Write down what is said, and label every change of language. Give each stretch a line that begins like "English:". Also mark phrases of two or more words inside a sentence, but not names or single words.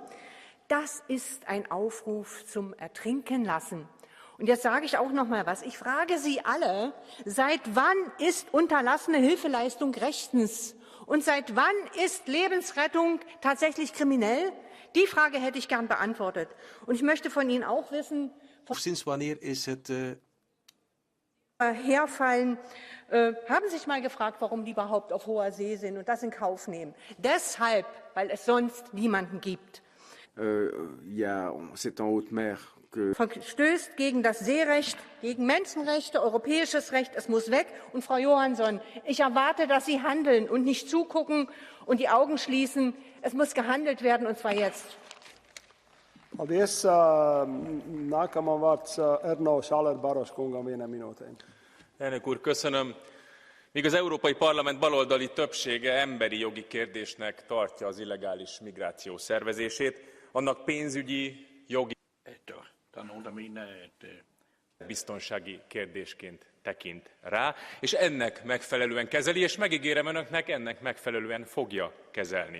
German: Das ist ein Aufruf zum Ertrinken lassen. Und jetzt sage ich auch noch mal was. Ich frage Sie alle, seit wann ist unterlassene Hilfeleistung rechtens? Und seit wann ist Lebensrettung tatsächlich kriminell? Die Frage hätte ich gern beantwortet. Und ich möchte von Ihnen auch wissen,
Dutch: Sinds wanneer is het
German: herfallen, haben Sie sich mal gefragt, warum die überhaupt auf hoher See sind und das in Kauf nehmen? Deshalb, weil es sonst niemanden gibt.
French: c'est en haute mer que
German: Verstößt gegen das Seerecht, gegen Menschenrechte, europäisches Recht. Es muss weg. Und Frau Johansson, ich erwarte, dass Sie handeln und nicht zugucken und die Augen schließen. Es muss gehandelt werden, und zwar jetzt.
Latvian: Paldies. Nākamā vārds Erno Schaller-Baros kungam, 1 Minute.
Hungarian: Elnök úr, köszönöm. Míg az Európai Parlament baloldali többsége emberi jogi kérdésnek tartja az illegális migráció szervezését, annak pénzügyi, jogi, biztonsági kérdésként tekint rá, és ennek megfelelően kezeli, és megígérem önöknek, ennek megfelelően fogja kezelni.